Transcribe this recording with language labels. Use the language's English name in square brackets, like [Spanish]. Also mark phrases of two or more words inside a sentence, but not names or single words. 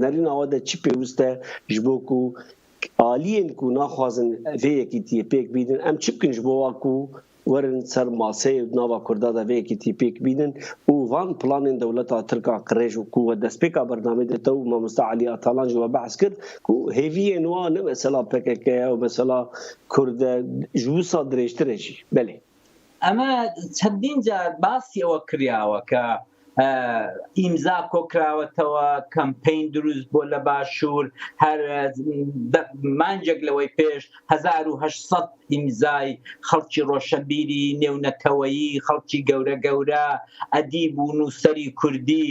[Kurdish] Nerîna we de çi pêwîst e ji bo ku aliyên ku naxwazin vê yekîtiyê pêk bînin em çi bikin ji bo wa ku werin ser maseyê nava Kurda da vê yekîtiyê pêk bînin û van planên dewleta Tirka qirêj û ku we destpêka bernamê de te û Mamoste Alî Atalan ji we behs kir ku hêviyên wan ne mesela PKK û mesela Kurd ji wisa dirêjtir jî belê. [Central Kurdish] ئەمە چەندین جار باسی ئەوە کراوە کە ئیمزا کۆکراوەتەوە کەمپین دروست بۆ لە باشوور هەر مانجێک لەوەی پێش 1800 ئیمزای خەڵکی ڕۆشنبیری نێونەتەوەیی خەڵکی گەورە گەورە ئەدیب و نووسەری کوردی